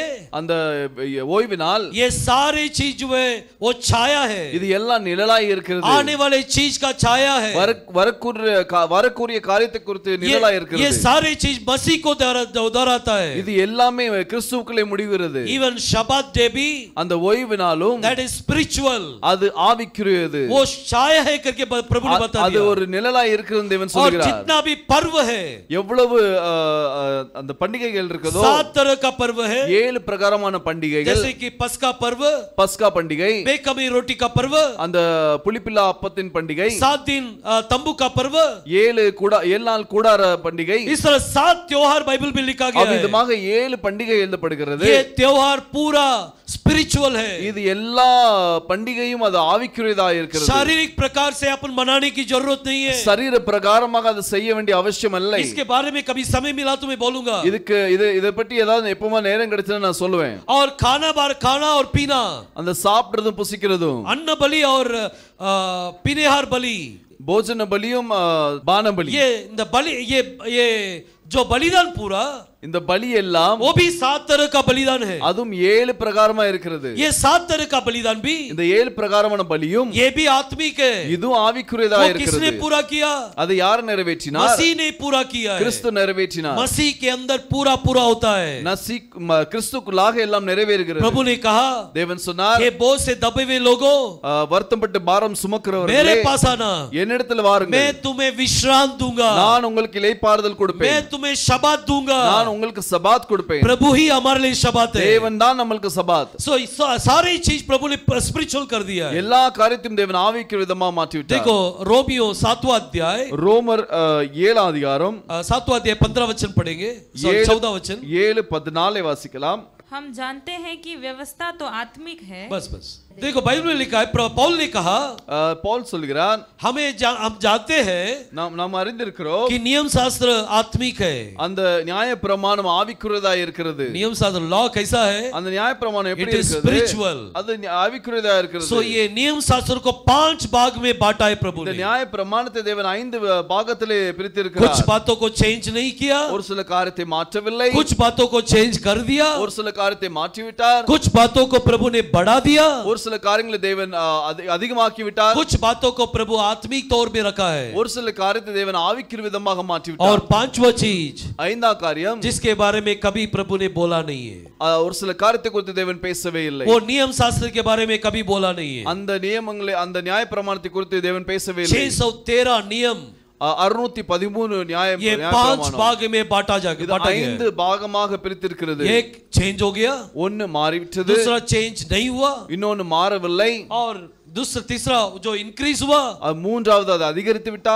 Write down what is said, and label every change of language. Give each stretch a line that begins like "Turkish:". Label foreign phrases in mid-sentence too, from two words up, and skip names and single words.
Tamil: அந்த ஓய்வு நாள்,
Hindi: ये सारी चीज जो है वो छाया है,
Tamil: இது எல்லாம் நிழலாய் இருக்கிறது.
Hindi: आने वाले चीज का छाया है.
Tamil: வரக்கூடிய காரியத்தை குறித்து நிழலாய் இருக்கிறது.
Hindi: ये सारी चीज मसीह को दोहराता है.
Tamil: இது எல்லாமே கிறிஸ்துவுக்குள்ளே முடிகிறது.
Hindi: Even शबात डे भी,
Tamil: அந்த ஓய்வு நாளும்,
English: that is spiritual,
Tamil: அது ஆவிக்குரியது.
Hindi: वो छाया है करके प्रभु ने बता
Tamil: அது
Hindi: दिया.
Tamil: ஒரு நிழலாய் இருக்கிறது தேவன்
Hindi: और
Tamil: சொல்கிறார்.
Hindi: जितना भी पर्व है,
Tamil: எவ்வளவு அந்த பண்டிகைகள் இருக்குதோ,
Hindi: 7 तरह का पर्व है.
Tamil: 7 பிரகாரமான பண்டிகைகள்,
Hindi: जैसे कि पस्का पर्व,
Tamil: பஸ்கா பண்டிகை,
Hindi: बेकमी रोटी का पर्व,
Tamil: அந்த புளிப்பில்லா அப்பத்தின் பண்டிகை,
Hindi: 7 दिन तंबू का पर्व,
Tamil: 7 நாள் கூடார பண்டிகை.
Hindi: इस तरह 7 त्योहार बाइबल में लिखा गया है.
Tamil: அவ்விதமாக 7 பண்டிகை எழுதப்படுகிறது.
Hindi: ये त्योहार पूरा स्पिरिचुअल है.
Tamil: இது எல்லா பண்டிகையும் அது ஆவிக்குரியதா இருக்கிறது.
Hindi: शारीरिक प्रकार से अपन मनाने की जरूरत नहीं है.
Tamil: சரீர பிரகாரமாக அது செய்ய வேண்டிய அவசியம் இல்லை.
Hindi: इसके बारे में कभी समय मिला तो मैं बोलूंगा.
Tamil: இதை பற்றி ஏதாவது எப்பவுமே நேரம் கிடைச்சா நான் சொல்லுவேன்.
Hindi: और खाना और पीना,
Tamil: அந்த சாப்பிடுறதும் புசிக்கிறதும்,
Hindi: अन्न बलि और पीनेहार बलि,
Tamil: போஜன பலியும் பான பலி,
Hindi: ये இந்த बलि, ये जो बलिदान पूरा,
Tamil: இந்த பலி எல்லாம்
Hindi: वो भी 7 तरह का बलिदान है.
Tamil: அதுவும் 7 பிரகாரமா இருக்கிறது.
Hindi: ये 7 तरह का बलिदान भी,
Tamil: இந்த 7 பிரகாரமான பலியும்,
Hindi: ये भी आत्मिक है.
Tamil: இதுவும் ஆவிக்குரியதா
Hindi: वो
Tamil: இருக்கிறது.
Hindi: किसने पूरा किया?
Tamil: அதை யார் நிறைவேற்றினார்?
Hindi: मसीह ने पूरा किया है.
Tamil: கிறிஸ்து நிறைவேற்றினார்.
Hindi: मसीह के अंदर पूरा होता है.
Tamil: கிறிஸ்துக்குள்ளாக எல்லாம் நிறைவேறுகிறது.
Hindi: प्रभु ने कहा,
Tamil: தேவன் சொன்னார்,
Hindi: हे बोझ से दबे हुए लोगों,
Tamil: வருத்தப்பட்டு பாரம் சுமக்கிறவர்களே,
Hindi: मेरे पास आना,
Tamil: என்னிடத்தில் வாருங்கள்,
Hindi: मैं तुम्हें विश्राम दूंगा,
Tamil: நான் உங்களுக்கு இளைப்பாறுதல் கொடுப்பேன்,
Hindi: मैं तुम्हें शबात दूंगा.
Tamil: நான் உங்களுக்கு சபாத் கொடுப்பேன்.
Hindi: प्रभु ही हमारे लिए शबात है.
Tamil: தேவன் தான் நமக்கு சபாத்.
Hindi: सो सारी चीज प्रभु ने स्पिरिचुअल कर दिया है.
Tamil: எல்லா காரியத்தையும் தேவன் ஆவிக்குரிய விதமா மாற்றி விட்டார்.
Hindi: देखो रोमियो 7वां अध्याय,
Tamil: ரோமர் 7 அதிகாரம்
Hindi: 7वां अध्याय 15 वचन पढ़ेंगे, 14 वचन,
Tamil: 7:14 வாசிக்கலாம்.
Hindi: हम जानते हैं कि व्यवस्था तो आत्मिक है, बस देखो बाइबल में लिखा है, पौल ने कहा,
Tamil: பவுல் சொல்கிறார்,
Hindi: हम जानते हैं
Tamil: நாம் அறிந்திருக்கிறோம்
Hindi: कि नियम शास्त्र आत्मिक है.
Tamil: அந்த நியாயப்பிரமாணம் ஆவிக்குரியதா இருக்கிறது.
Hindi: नियम शास्त्र लॉ कैसा है?
Tamil: அந்த நியாயப்பிரமாணம் எப்படி
English: It is
Tamil: இருக்கிறது?
English: spiritual.
Tamil: அது ஆவிக்குரியதா இருக்கிறது.
Hindi: सो ये नियम शास्त्र को 5 भाग में बांटा है प्रभु
Tamil: இந்த
Hindi: ने.
Tamil: நியாயப்பிரமாணத்தை தேவன் 5 பாகத்திலே பிரித்திருக்கிறார்.
Hindi: कुछ बातों को चेंज नहीं किया,
Tamil: ஒரு சில காரியத்தை மாற்றவில்லை,
Hindi: कुछ बातों को चेंज कर दिया,
Tamil: ஒரு சில காரியத்தை மாற்றி விட்டார்,
Hindi: कुछ बातों को प्रभु ने बढ़ा दिया,
Tamil: ஒரு சில காரியங்களை தேவன் அதிகமாக்கி விட்டார்,
Hindi: कुछ बातों को प्रभु आत्मिक तौर पे रखा है,
Tamil: ஒரு சில காரியத்தை தேவன் ஆவிக்குரிய விதமாக மாற்றி விட்டார்.
Hindi: और 5वां चीज,
Tamil: 5ஆம் காரியம்,
Hindi: जिसके बारे में कभी प्रभु ने बोला नहीं है,
Tamil: ஒரு சில காரியத்தை குறித்து தேவன் பேசவே இல்லை.
Hindi: वो नियम शास्त्र के बारे में कभी बोला नहीं है.
Tamil: அந்த நியமங்களை, அந்த நியாயப்பிரமாணத்தை குறித்து தேவன் பேசவே இல்லை.
Hindi: 613 नियम 613 ये 5 भाग में बांटा गया,
Tamil: 5 பாகமாக பிரித்திருக்கிறது.
Hindi: एक चेंज हो गया,
Tamil: ஒன்னு மாறிவிட்டது,
Hindi: दूसरा चेंज नहीं हुआ,
Tamil: இன்னொன்னு மாறவில்லை,
Hindi: और तीसरा जो इंक्रीज हुआ,
Tamil: மூன்றாவது அது அதிகரித்து விட்டார்,